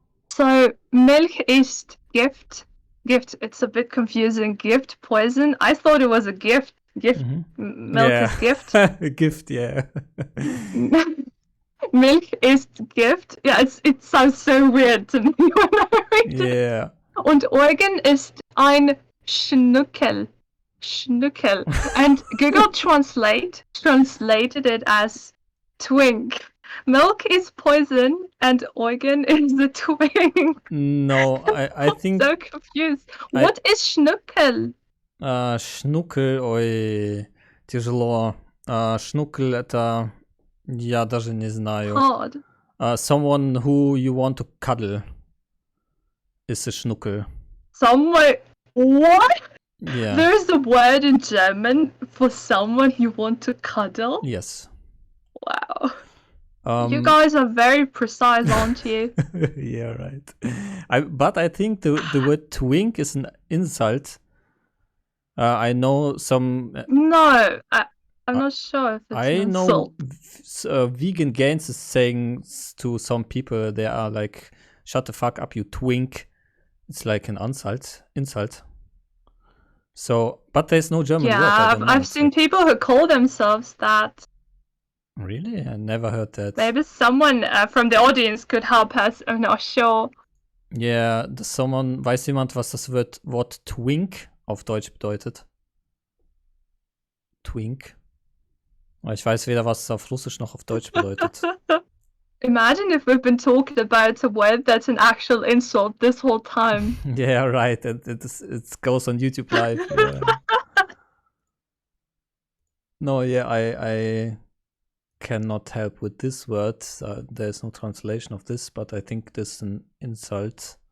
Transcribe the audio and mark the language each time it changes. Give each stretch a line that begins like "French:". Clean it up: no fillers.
German: So Milch ist Gift. Gift.
English: It's a bit confusing. Gift, poison. I thought it was a gift. Gift. Milk is gift. Gift. Yeah.
German: Milch ist Gift.
English: Yeah, it sounds so weird to me when I read it. Yeah.
German: Und Eugen ist ein Schnuckel. Schnuckel.
English: And Google translated it as twink. Milk is poison and Eugen is a twink. No, I think... I'm so confused. What is Schnuckel?
Russian: Schnuckel, ой, тяжело. Schnuckel это... Я даже не знаю.
English: Hard. Someone who you want to cuddle is a Schnuckel. Someone... What? Yeah. There's a word in German for someone you want to cuddle? Yes. Wow. You guys are very precise, aren't you? Yeah, right. But I think the word twink is an insult. I know some... No, I'm not sure if it's an insult. I know vegan gains is saying to some people, they are like, shut the fuck up, you twink. It's like an insult. So, but there's no German word. Yeah, I've seen people who call themselves that. Really? I never heard that. Maybe someone from the audience could help us. I'm not sure.
German: Yeah, weiß jemand, was das Wort twink auf Deutsch bedeutet? Twink. Ich weiß weder, was es auf Russisch noch auf Deutsch bedeutet.
English: Imagine if we've been talking about a word that's an actual insult this whole time. Yeah, right. It goes on YouTube Live. Yeah. No, yeah, cannot help with this word. There's no translation of this, but I think this is an insult.